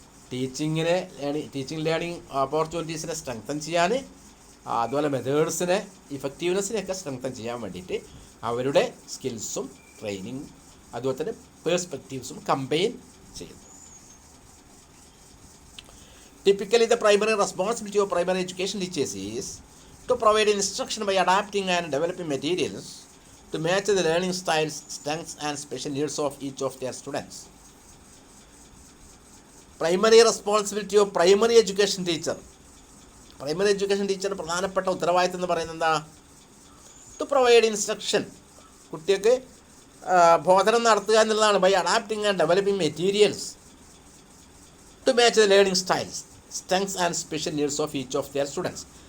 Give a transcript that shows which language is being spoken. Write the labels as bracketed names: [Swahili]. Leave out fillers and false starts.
[Malayalam] Teaching learning ഓപ്പർച്യൂണിറ്റീസിനെ strengthen ചെയ്യാൻ, അതുപോലെ മെത്തേഡ്സിനെ, ഇഫക്റ്റീവ്നെസ്സിനെയൊക്കെ strengthen ചെയ്യാൻ വേണ്ടിയിട്ട് അവരുടെ സ്കിൽസും ട്രെയിനിങ് അതുപോലെ തന്നെ പേഴ്സ്പെക്റ്റീവ്സും കമ്പൈൻ ചെയ്യുന്നു. [English] Typically, the primary responsibility of primary education teachers is to provide instruction by adapting and developing materials to match the learning styles, strengths and special needs of each of their students. Primary responsibility of primary education teacher. Primary education teacher [Malayalam] പ്രധാനപ്പെട്ട ഉത്തരവാദിത്തം എന്ന് പറയുന്നത് എന്താ? [English] to provide instruction, [Malayalam] കുട്ടികൾക്ക് ബോധനം നടത്തുക എന്നുള്ളതാണ്. [English] By adapting and developing materials to match the learning styles, strengths and special needs of each of their students.